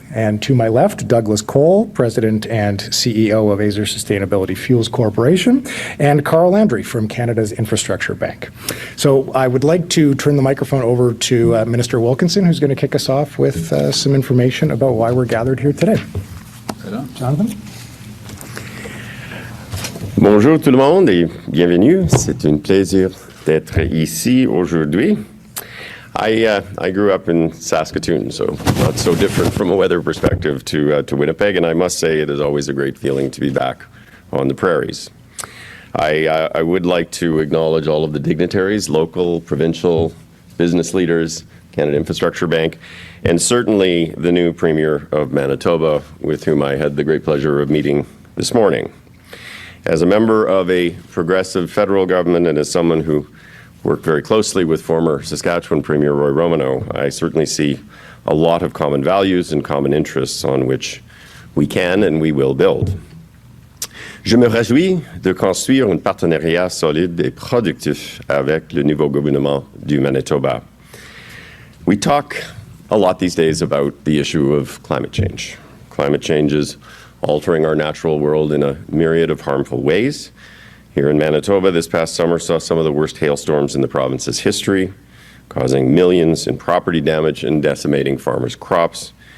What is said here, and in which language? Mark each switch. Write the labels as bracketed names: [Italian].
[English] And to my left, Douglas Cole, President and CEO of Azure Sustainable Fuels Corporation, and Carr Landry from Canada's Infrastructure Bank. So I would like to turn the microphone over to Minister Wilkinson, who's going to kick us off with some information about why we're gathered here today. Jonathan? [French] Bonjour tout le monde et bienvenue. C'est un plaisir d'être ici aujourd'hui. [English] I grew up in Saskatoon, so not so different from a weather perspective to Winnipeg, and I must say it is always a great feeling to be back on the prairies. I would like to acknowledge all of the dignitaries, local, provincial, business leaders, Canada Infrastructure Bank, and certainly the new Premier of Manitoba, with whom I had the great pleasure of meeting this morning. As a member of a progressive federal government and as someone who worked very closely with former Saskatchewan Premier Roy Romanow, I certainly see a lot of common values and common interests on which we can and we will build. [French] Je me réjouis de construire un partenariat solide et productif avec le nouveau gouvernement du Manitoba. [English] We talk a lot these days about the issue of climate change. Climate change is altering our natural world in a myriad of harmful ways. Here in Manitoba, this past summer saw some of the worst hailstorms in the province's history, causing millions in property damage and decimating farmers' crops.